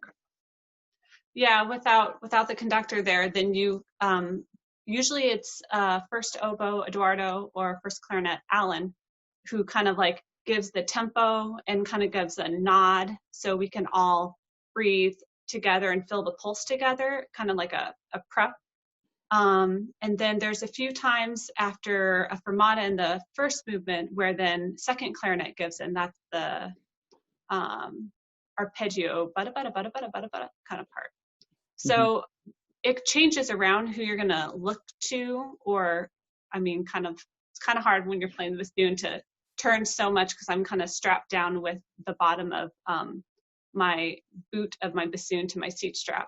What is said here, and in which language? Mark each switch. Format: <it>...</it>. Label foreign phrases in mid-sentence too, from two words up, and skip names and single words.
<en>Yeah, without the conductor there, then you usually it's first oboe Eduardo or first clarinet Alan, who kind of like gives the tempo and kind of gives a nod so we can all breathe together and feel the pulse together, kind of like a prep. And then there's a few times after a fermata in the first movement where then second clarinet gives, and that's the arpeggio bada bada bada bada bada bada kind of part. So it changes around who you're gonna look to, or I mean, it's kind of hard when you're playing the bassoon to turn so much because I'm kind of strapped down with the bottom of my boot of my bassoon to my seat strap.</en>